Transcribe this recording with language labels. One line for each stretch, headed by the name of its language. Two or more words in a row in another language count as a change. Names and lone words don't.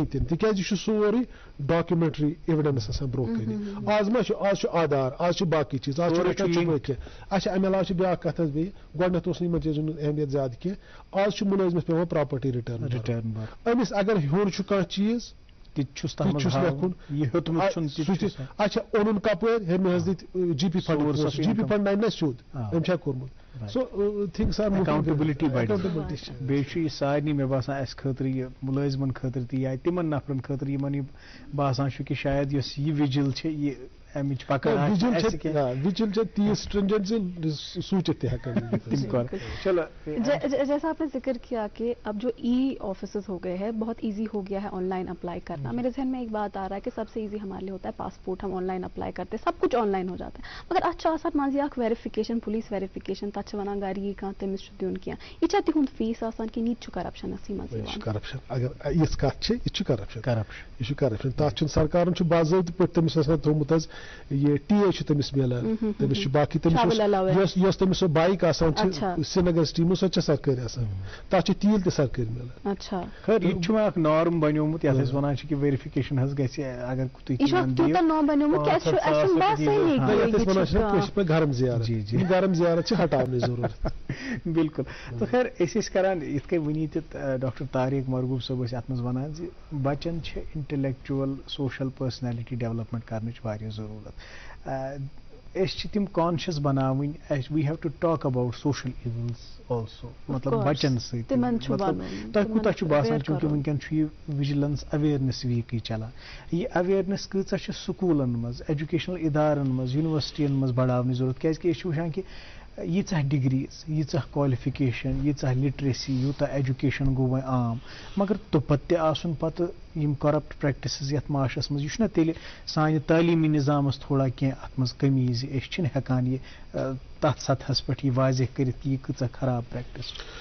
Kashmiri: تہِ نہٕ تِکیازِ یہِ چھُ سورُے
English: documentary evidence
Kashmiri: آسان برونٛہہ کٔنۍ آز ما چھُ آز چھُ آدھار آز چھِ باقٕے چیٖز آز چھُ کینٛہہ اچھا امہِ علاوٕ چھِ بیاکھ کتھ حظ بیٚیہِ گۄڈٕنیتھ اوس نہٕ یِمن چیٖزن ہُنٛد اہمیت زیادٕ کینٛہہ آز چھُ مُلٲزمس پیٚوان
English: property returns
Kashmiri: أمِس اگر ہیوٚن چھُ کانٛہہ چیٖز چھُس لیکھُن اچھا اوٚنُن کپٲرۍ ہے مےٚ حظ دِتۍ GP فنڈ نہ سیوٚد أمۍ چھا کوٚرمُت
English: so things are
Kashmiri: اکاؤنٹیبلٹی بیٚیہِ چھُ یہِ سارنٕے مےٚ باسان اَسہِ خٲطرٕ یہِ مُلٲزمن خٲطرٕ تہِ یا تِمن نفرن خٲطرٕ یِمن یہِ باسان چھُ کہِ شاید یۄس یہِ وِجل چھِ یہِ امِچ پکان وِجل چھِ تیٖژ سٹرنجنٹ زِ سوٗنچِتھ تہِ ہٮ۪کان
Urdu: چلو جیسا آپ نے ذکر کیا کہ اب جو آفسز ہو گئے ہیں بہت ایزی ہو گیا ہے آن لائن اپلائی کرنا میرے ذہن میں ایک بات آ رہا ہے کہ سب سے ایزی ہمارے لیے ہوتا ہے پاسپورٹ ہم آن لائن اپلائی کرتے ہیں سب کچھ آن لائن ہو جاتا ہے
Kashmiri: مگر اتھ آسان منٛزٕ اکھ ویریفکیشن پولیس ویریفکیشن تتھ پتہ ونان گری کان تمس چھ دیون کیا یہ چھ تہند فیس آسان کہ نیت چھ کرپشن اسی مز یوان کرپشن اگر یہ کت چھ یہ کرپشن یہ کرپشن تات سرکارن چھ باضابطہ پہ تمس آسان تھومت یہ ٹی اے چھ تمس ملان تمس چھ باقی تمس یس تمس بائک آسان چھ سرینگر سٹیمو سو چھ سرکاری آسان تات چھ تیل تہ سرکاری ملان اچھا خیر یہ چھ اک نارم بنیومت یتھ اس ونان چھ کہ ویریفیکیشن ہز گژھِ اگر تُہۍ یہ تیوتاہ نام بنیومت کہ اسن باسے گرم زیارت گرم زیارت چھ ہٹاونٕچ ضرورت بالکل تو خیر اس کران یتھ کٔنۍ ؤنی تہِ ڈاکٹر طارق مرغوب صٲب ٲسۍ اتھ منٛز ونان زِ بچن چھِ
English: intellectual social personality development
Kashmiri: کرنٕچ واریاہ ضروٗرت أسۍ چھِ تِم کانشیس بناوٕنۍ
English: we have to talk about social events also
Kashmiri: مطلب بچن سۭتۍ تۄہہِ کوٗتاہ چھُ باسان چوٗنکہِ وٕنکٮ۪ن چھُ یہِ
English: vigilance awareness
Kashmiri: ویٖکٕے چلان یہِ اویرنس کۭژاہ چھِ سکوٗلن منٛز ایجوکیشنل ادارن منٛز یونیورسٹین منٛز بڑاونٕچ ضروٗرت کیازکہِ أسۍ چھِ وٕچھان کہِ ییٖژاہ ڈگریز ییٖژاہ کالفِکیشن ییٖژاہ لٹریسی یوٗتاہ ایجوکیشن گوٚو وۄنۍ عام مگر توٚپت تہِ آسُن پتہٕ یِم
English: corrupt practices
Kashmiri: یتھ معاشرس منٛز یہِ چھُنہ تیٚلہِ سانہِ تعلیٖمی نظامس تھوڑا کینٛہہ اتھ منٛز کمی زِ أسۍ چھِنہٕ ہٮ۪کان یہِ تتھ سطحس پٮ۪ٹھ یہِ واضح کٔرِتھ کہِ یہِ کۭژاہ خراب پریکٹس